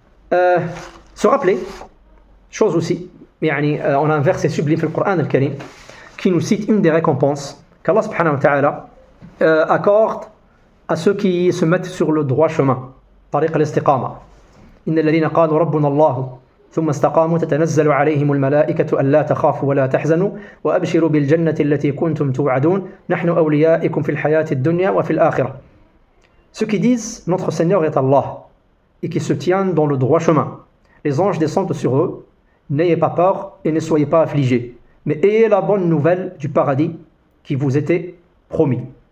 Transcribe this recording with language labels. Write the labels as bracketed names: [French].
[French] Se rappeler, chose aussi, on a un verset sublime dans le Coran al-Karim qui nous cite une des récompenses qu'Allah subhanahu wa ta'ala accorde à ceux qui se mettent sur le droit chemin. [Arabic] Tariq al-istiqama. Inna alladhina qalu rabbuna Allah ثم استقاموا تتنزل عليهم الملائكة ألا تخافوا ولا تحزنوا وأبشروا بالجنة التي كنتم توعدون نحن أوليائكم في الحياة الدنيا وفي الآخرة. [French] Ceux qui disent notre Seigneur est Allah et qui se tiennent dans le droit chemin, les anges descendent sur eux. N'ayez pas peur et ne soyez pas affligés, mais ayez la bonne nouvelle du paradis qui vous était promis.